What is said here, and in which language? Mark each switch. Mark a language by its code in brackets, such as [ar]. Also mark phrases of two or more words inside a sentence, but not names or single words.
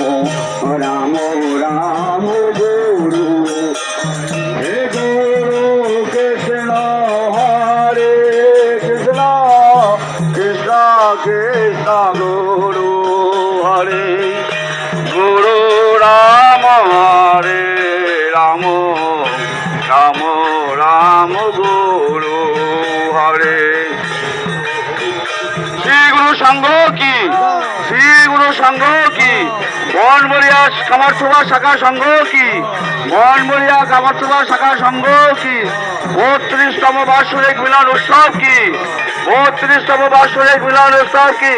[bn] Ram Ram Guru He Guru Krishna Hare Krishna Krishna Krishna Guru Hare Guru Ram Hare Ram Ram রাম রাম গুরু হরে। শ্রী গুরু সংঘ কি, শ্রী গুরু সংঘ কি, বনবলিয়া কামারথোবা শাখা সংঘ কি, বনবলিয়া কামারথোবা শাখা সংঘ কি, 32তম বার্ষিক মিলন উৎসব কি, 32তম বার্ষিক মিলন উৎসব কি।